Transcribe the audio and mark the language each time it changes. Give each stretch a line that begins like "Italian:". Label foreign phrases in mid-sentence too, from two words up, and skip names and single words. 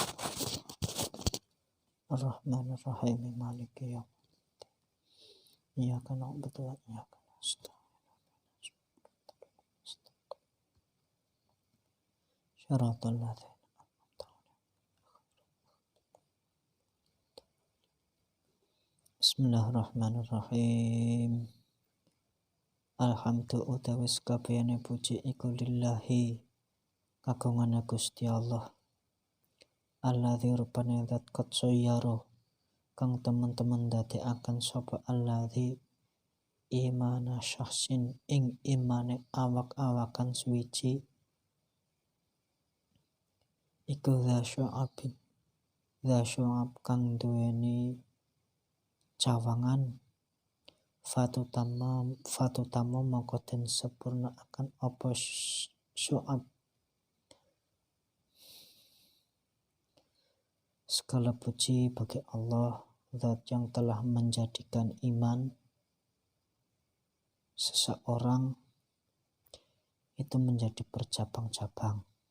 Arabic: الرحمن الرحيم مالك يوم الدين إياك نعبد وإياك نستعين صراط الذين أنعمت عليهم بسم الله الرحمن الرحيم
Javanese: Alhamdu utawi sakabehane puji iku lillahi kagungane Gusti Allah alladzi rupane zat qad sayyara kang temen-temen dadekaken sapa
Arabic: alladzi imana syakhsin
Javanese: ing imane awak-awakan suwiji iku
Arabic: dza syu'ab
Javanese: kang duweni cawangan fatutama mongko den sempurna akan apa syu'ab.
Indonesian: Segala puji bagi Allah, zat yang telah menjadikan iman seseorang itu menjadi bercabang-cabang.